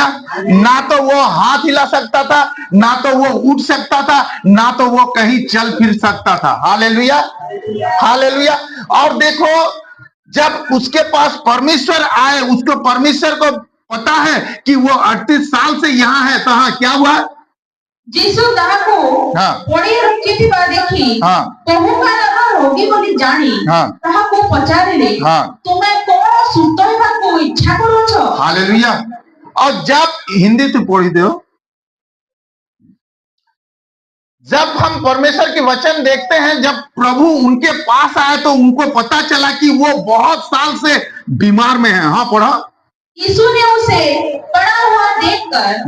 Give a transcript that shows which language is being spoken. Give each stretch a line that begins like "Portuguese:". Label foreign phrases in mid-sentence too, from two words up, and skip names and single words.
Hindi: ना तो वो हाथ हिला सकता था, ना तो वो उठ सकता था, ना तो वो कहीं चल फिर सकता था। हालेलुया, हालेलुया। और देखो, जब उसके पास परमेश्वर आए, उसको परमेश्वर को पता है कि वो 38 साल से यहां है, तो हाँ क्या हुआ?
Odia: जीसु ତାହାକୁ
Hindi: हाँ
Odia: ପଡ଼ି ରଖିଥିବା ଦେଖି
Hindi: हाँ
Odia: ପ୍ରଭୁଙ୍କ ନାମ ରୋଗୀ ବୋଲି ଜାଣି
Hindi: हाँ
Odia: ତାହାକୁ ପଚାରିଲେ
Hindi: हाँ
Odia: ତୁମେ କଣ ସୁସ୍ଥ ହେବାକୁ ଇଚ୍ଛା କରୁଛ?
Hindi: हालेलुया। और जब हिंदी से पढ़ी दो, जब हम परमेश्वर के वचन देखते हैं, जब प्रभु उनके पास आए तो उनको पता चला कि वो बहुत साल से बीमार में है। हाँ पढ़ा। यीशु ने उसे पड़ा हुआ देखकर